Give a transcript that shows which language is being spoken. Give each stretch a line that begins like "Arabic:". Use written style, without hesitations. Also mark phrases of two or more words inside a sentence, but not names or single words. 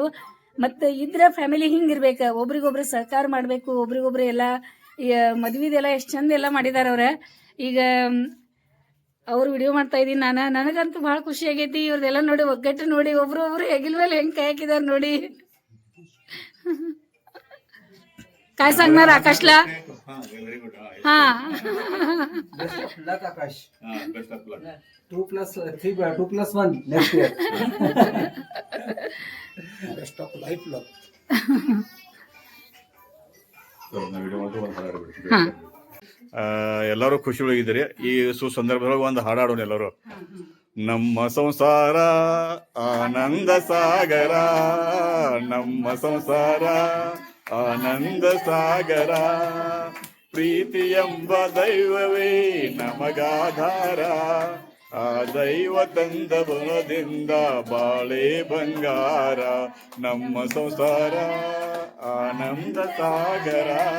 Kannada: ಮತ್ತೆ ಇದ್ರ ಫ್ಯಾಮಿಲಿ ಹಿಂಗಿರ್ಬೇಕು, ಒಬ್ರಿಗೊಬ್ರು ಸಹಕಾರ ಮಾಡ್ಬೇಕು, ಒಬ್ರಿಗೊಬ್ರು ಎಲ್ಲ ಮದ್ವಿದೆಲ್ಲ ಎಷ್ಟು ಚಂದ ಎಲ್ಲ ಮಾಡಿದಾರ ಅವ್ರ. ಈಗ ಅವ್ರು ವಿಡಿಯೋ ಮಾಡ್ತಾ ಇದೀನಿ ನಾನು, ನನಗಂತೂ ಬಹಳ ಖುಷಿ ಆಗೈತಿ. ಇವ್ರದೆಲ್ಲ ನೋಡಿ ಒಗ್ಗಟ್ಟು ನೋಡಿ, ಒಬ್ರು ಹೆಗಿಲ್ ಮೇಲೆ ಹೆಂಗ್ ಕೈ ಹಾಕಿದಾರ ನೋಡಿ.
Marathi: काय सांगणार आकाशला? हा
English: आकाश 2+1 next year. best of life luck.
Kannada: ಎಲ್ಲರೂ ಖುಷಿ ಒಳಗಿದ್ದೀರಿ. ಈ ಸುಸಂದರ್ಭದೊಳಗೆ ಒಂದು ಹಾಡಾಡೋಣ ಎಲ್ಲರೂ. ನಮ್ಮ ಸಂಸಾರ ಆನಂದ ಸಾಗರ, ನಮ್ಮ ಸಂಸಾರ ಆನಂದ ಸಾಗರ, ಪ್ರೀತಿ ಎಂಬ ದೈವವೇ ನಮಗಾಧಾರ, ಆ ದೈವ ತಂದ ಬಲದಿಂದ ಬಾಳೆ ಬಂಗಾರ, ನಮ್ಮ ಸಂಸಾರ ಆನಂದ ಸಾಗರ.